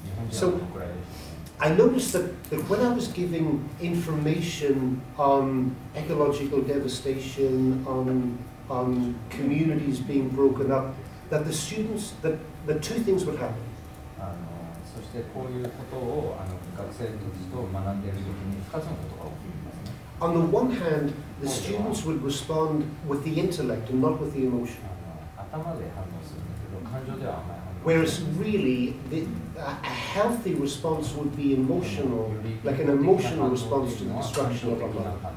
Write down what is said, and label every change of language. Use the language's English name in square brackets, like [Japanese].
[English] So I noticed that when I was giving information on ecological devastation, on communities being broken up, that the students, that two things would happen. [Japanese] そしてこういうことを学生たちと学んでいるときに2つのことが起きるんですね。 [English] On the one hand, the students would respond with the intellect and not with the emotion. [Japanese] 頭で反応するんだけど感情ではあんまり反応 [English] Whereas really, a healthy response would be emotional, like an emotional response to the destruction of our life.